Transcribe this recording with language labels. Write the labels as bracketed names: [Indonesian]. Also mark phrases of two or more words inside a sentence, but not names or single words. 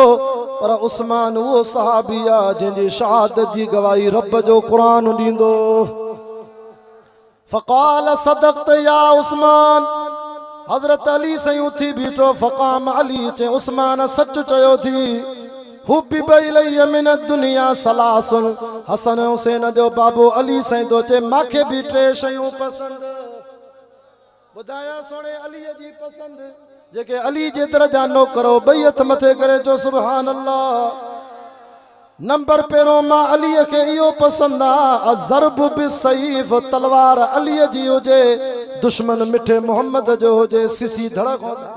[Sindhi] पर उस्मान उहो सहाबी आहे जंहिंजी शहादत जी गवाही रब जो कुरान ॾींदो। [Arabic] فقال صدقت يا عثمان, [Sindhi] हज़रत अली साईं उथी बीठो। [Arabic] فقام علي, [Sindhi] चए उस्मान सच चयो थी। [Arabic] حبب إلي من دنيا ثلاث, [Sindhi] हसन हुसैन जो बाबो अली साईं तो चए मांखे भी 3 शयूं पसंद। ॿुधाया सोने अलीअ जी पसंद, जेके अली जे दरजा नौकरो ॿई हथ मथे करे चो [Arabic] سبحان الله. [Sindhi] नंबर पहिरों मां अलीअ खे इहो पसंद आहे, [Arabic] الضرب بالسيف, [Sindhi] तलवार अलीअ जी हुजे, दुश्मन मिठे मोहम्मद जो हुजे, सिसी धड़क हो।